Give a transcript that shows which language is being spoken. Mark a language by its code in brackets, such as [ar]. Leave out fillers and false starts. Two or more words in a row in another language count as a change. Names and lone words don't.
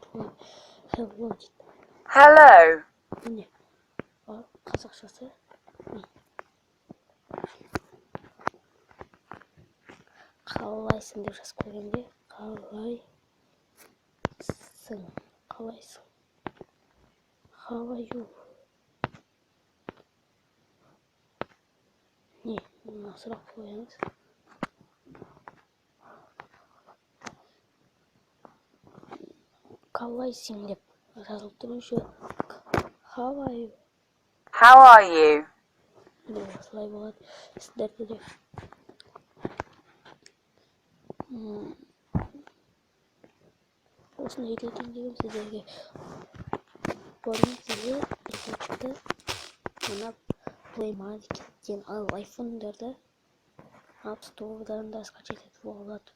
[kk] Hello дейді. [en] Hello. [kk] Міне қазақшасы. Қалайсың деп жазып қойғанда қалайсың. [en] How are you? [kk] Не, мына сұрақ қоямыз. Қалайсың деп жазылып тұрыншы. [en] How are you? How are you? [kk] Осылай болады. Сіздерде де осыны үйретейін деген сіздерге. Бұрын сіздер переводчикті мына Play Market'тен ал iPhone'дарда App Store'дан да скачать етіп алады.